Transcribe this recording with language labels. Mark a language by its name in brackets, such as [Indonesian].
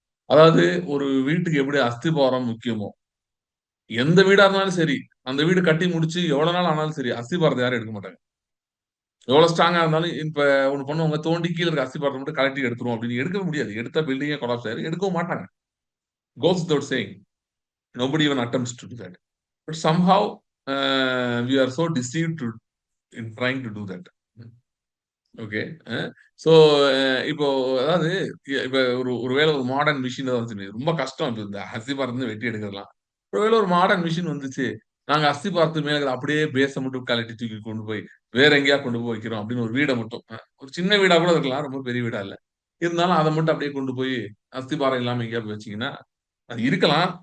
[Tamil] அதாவது ஒரு வீட்டுக்கு எப்படி அஸ்திபாரம் முக்கியமோ, எந்த வீடா இருந்தாலும் சரி, அந்த வீடு கட்டி முடிச்சு எவ்வளவு நாள் ஆனாலும் சரி, அஸ்திபாரத்தை யாரும் எடுக்க மாட்டாங்க. எவ்வளவு ஸ்ட்ராங்கா இருந்தாலும் இப்ப ஒண்ணு பண்ணுவாங்க, தோண்டி கீழே இருக்க அஸ்திபாரத்தை மட்டும் கலட்டி எடுத்துரும் அப்படின்னு. எடுக்கவே முடியாது. எடுத்தா பில்டிங்கே கொலாப்ஸ் ஆயிரும். எடுக்கவும் மாட்டாங்க. [English] Goes without saying. Nobody even attempts to do that. But somehow we are so deceived in trying to do that. Okay. [Tamil] So இப்போ அதாவது இப்ப ஒருவேளை ஒரு மாடர்ன் மிஷின் ரொம்ப கஷ்டம். இப்ப இந்த அஸ்திபாரத்தை வெட்டி எடுக்கிறதுலாம். ஒருவேளை ஒரு மாடர்ன் மிஷின் வந்துச்சு, நாங்க அஸ்திபாரத்து மேல அப்படியே பேஸை மட்டும் கலட்டி தூக்கி கொண்டு போய் வேற எங்கேயா கொண்டு போய் வைக்கிறோம் அப்படின்னு ஒரு வீடை மட்டும், ஒரு சின்ன வீடா கூட இருக்கலாம், ரொம்ப பெரிய வீடா இல்ல, இருந்தாலும் அதை மட்டும் அப்படியே கொண்டு போய் அஸ்திபாரம் இல்லாம எங்கேயாவது வச்சீங்கன்னா அது இருக்கலாம்.